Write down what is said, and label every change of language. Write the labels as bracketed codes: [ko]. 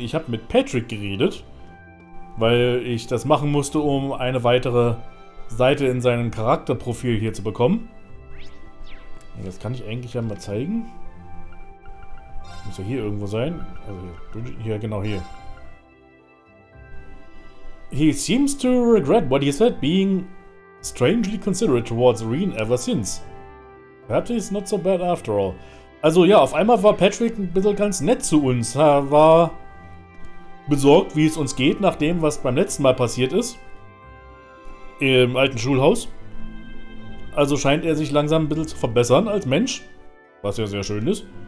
[de] Ich habe mit Patrick geredet, weil ich das machen musste, um eine weitere Seite in seinem Charakterprofil hier zu bekommen. Das kann ich eigentlich ja mal zeigen. Muss ja hier irgendwo sein. Also hier, genau hier. [en] He seems to regret what he said, being strangely considerate towards Reen ever since. Perhaps he's not so bad after all. [de] Also ja, auf einmal war Patrick ein bisschen ganz nett zu uns. Er war besorgt, wie es uns geht, nach dem, was beim letzten Mal passiert ist. Im alten Schulhaus. Also scheint er sich langsam ein bisschen zu verbessern als Mensch. Was ja sehr schön ist.